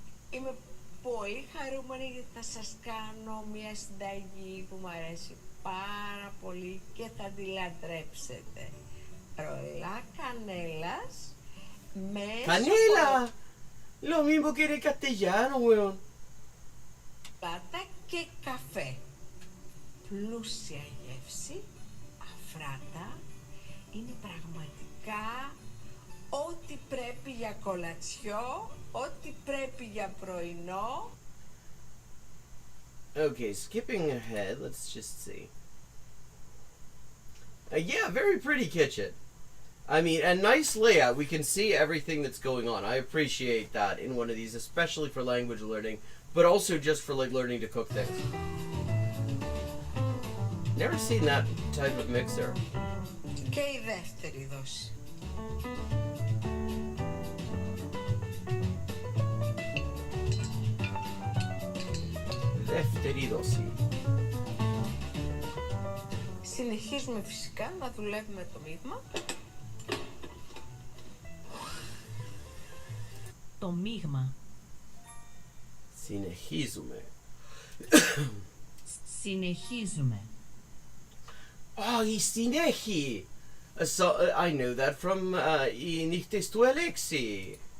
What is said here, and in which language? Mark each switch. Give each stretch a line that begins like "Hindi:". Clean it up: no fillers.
Greek: Είμαι πολύ χαρούμενη γιατί θα σας κάνω μια συνταγή που μου αρέσει πάρα πολύ και θα τη λατρέψετε. Ρολά κανέλας με... Κανέλα!
Spanish: Lo mismo que en castellano, weón.
Greek: Πάτα και καφέ. Πλούσια γεύση, αφράτα, είναι πραγματικά ό,τι πρέπει για κολατσιό, ό,τι πρέπει για πρωινό.
English: Okay, skipping ahead, let's just see. Yeah, very pretty kitchen. I mean, a nice layout. We can see everything that's going on. I appreciate that in one of these, especially for language learning, but also just for like learning to cook things. Never seen that type of mixer.
Greek: Και η δεύτερη δόση. Δεύτερη δόση. Συνεχίζουμε φυσικά να δουλεύουμε το μείγμα. Το μείγμα. Συνεχίζουμε. Συνεχίζουμε. Oh, η συνέχεια.
English: So, I know that from
Greek: οι νύχτες του Αλέξη.